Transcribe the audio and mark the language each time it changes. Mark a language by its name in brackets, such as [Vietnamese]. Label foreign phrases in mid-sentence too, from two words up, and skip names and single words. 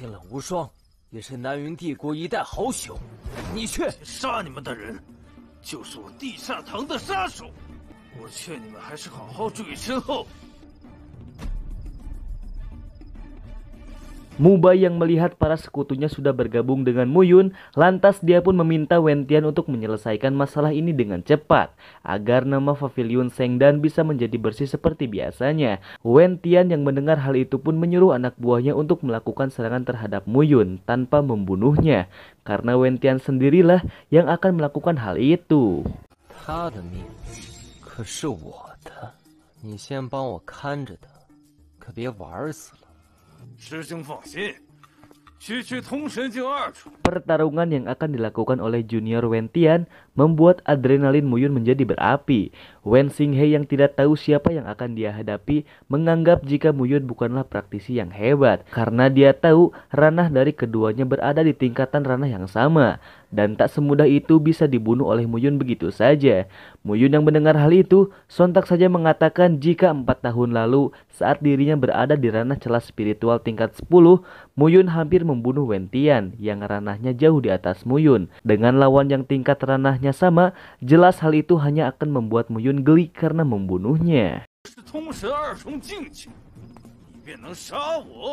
[Indonesian] 穆Bai yang melihat para sekutunya sudah bergabung dengan Mu Yun, lantas dia pun meminta Wen Tian untuk menyelesaikan masalah ini dengan cepat, agar nama Pavilion Shengdan bisa menjadi bersih seperti biasanya. Wen Tian yang mendengar hal itu pun menyuruh anak buahnya untuk melakukan serangan terhadap Mu Yun tanpa membunuhnya, karena Wen Tian sendirilah yang akan melakukan hal itu. [Chinese] 他的命可是我的，你先帮我看着他，可别玩死了。师兄放心，区区通神境2重。 [Indonesian] Pertarungan yang akan dilakukan oleh junior Wen Tian membuat adrenalin Mu Yun menjadi berapi. Wen Xinghe yang tidak tahu siapa yang akan dia hadapi menganggap jika Mu Yun bukanlah praktisi yang hebat, karena dia tahu ranah dari keduanya berada di tingkatan ranah yang sama. Dan tak semudah itu bisa dibunuh oleh Mu Yun begitu saja. Mu Yun yang mendengar hal itu sontak saja mengatakan jika 4 tahun lalu saat dirinya berada di ranah celah spiritual tingkat 10, Mu Yun hampir membunuh Wen Tian yang ranahnya jauh di atas Mu Yun. Dengan lawan yang tingkat ranahnya sama, jelas hal itu hanya akan membuat Mu Yun geli karena membunuhnya. [Chinese] 是通神2重境界，你便能杀我？